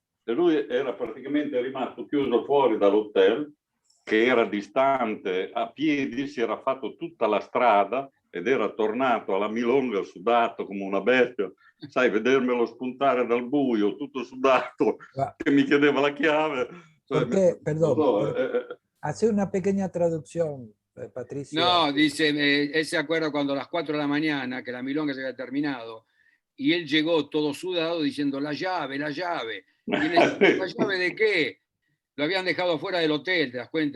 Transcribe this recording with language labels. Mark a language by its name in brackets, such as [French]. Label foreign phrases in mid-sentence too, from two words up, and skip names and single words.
[Italian] E lui era praticamente rimasto chiuso fuori dall'hotel, che era distante, a piedi, si era fatto tutta la strada ed era tornato alla milonga sudato come una bestia. Sai, vedermelo spuntare dal buio, tutto sudato, che mi chiedeva la chiave. [Spanish] ¿por qué? Perdón, So, hace una pequeña traducción, Patricio. No, dice, él se acuerda cuando a las 4 de la mañana, que la milonga se había terminado, y él llegó todo sudado diciendo, la llave, la llave. Y él decía, ¿la llave de qué? Lo habían dejado fuera del hotel, ¿te das cuenta?